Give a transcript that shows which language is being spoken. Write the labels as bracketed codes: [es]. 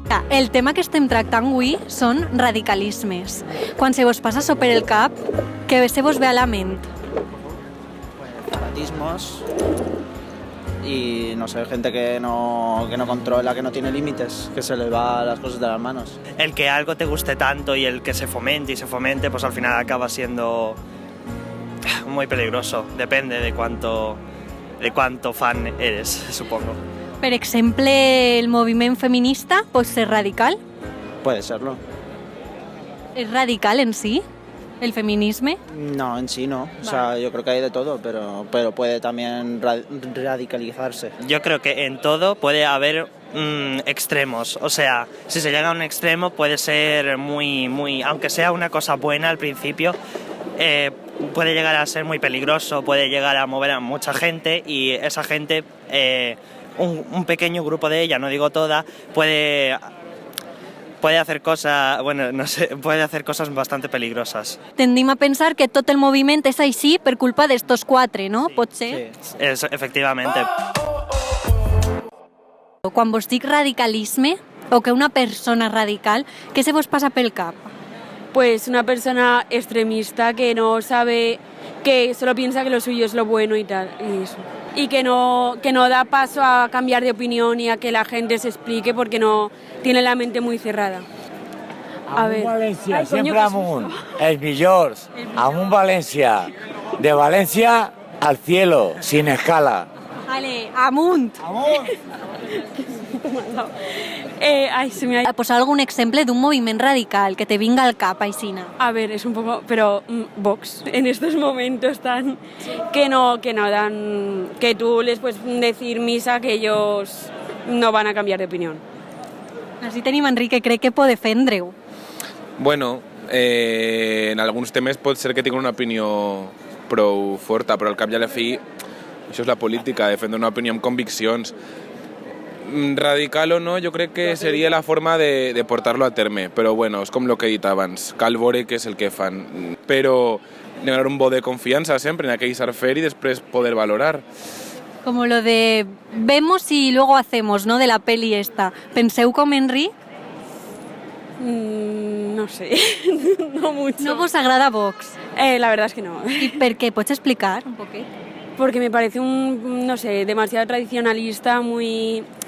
[ca] El tema que estem tractant avui són radicalismes. Quan se vos passa això per el cap, què se vos ve a la ment? [es] Fanatismos y no sé, gente que no controla, que no tiene límites, que se le va las cosas de las manos. El que algo te guste tanto y el que se fomente, pues al final acaba siendo muy peligroso. Depende de cuánto fan eres, supongo. [ca] Per exemple, el moviment feminista pot ser radical? [es] Puede serlo. ¿Es radical en sí, el feminisme? No, en sí no. O sea, yo creo que hay de todo, pero puede también radicalizarse. Yo creo que en todo puede haber extremos. O sea, si se llega a un extremo puede ser muy, aunque sea una cosa buena al principio, puede llegar a ser muy peligroso, puede llegar a mover a mucha gente y esa gente... un pequeño grupo de ella, no digo toda, puede puede hacer cosas, bueno, no sé, puede hacer cosas bastante peligrosas. [ca] Tendim a pensar que tot el moviment és així per culpa d'estos quatre, no? Pot ser? [es] Sí, efectivamente. [ca] Quan vos dic radicalisme o que una persona radical, què se vos passa pel cap? [es] Pues una persona extremista que no sabe, que solo piensa que lo suyo es lo bueno y tal, y eso. Y que no da paso a cambiar de opinión y a que la gente se explique porque no tiene la mente muy cerrada. A ver. [ca] València, sempre amunt, els millors. Amunt València. [es] De València al cielo, sin escala. [ca] Vale, amunt! [es] Amunt! Ay, se me ha... [ca] Posar algun exemple d'un moviment radical que te vinga al cap, aixina. [es] A ver, es un poco... Pero Vox, en estos momentos tan... Que no dan... Que tú les puedes decir misa que ellos no van a cambiar de opinión. [ca] Així tenim Enric, que crec que pot defendre-ho. Bueno, en alguns temes pot ser que tingui una opinió prou forta, però al cap i a la fi això és la política, defendre una opinió amb conviccions. Radical o no, jo crec que seria la forma de portar-lo a terme, però bueno, és com el que he dit abans, cal veure què és el que fan, però donar un bo de confiança sempre en aquell saber fer i després poder valorar. [es] Como lo de vemos y luego hacemos, ¿no? De la peli esta. [ca] ¿Penseu com Enric? [es] No sé, no mucho. [ca] ¿No vos agrada Vox? [es] La verdad es que no. ¿Y por qué? ¿Puedes explicar un poquito? Porque me parece no sé, demasiado tradicionalista, muy...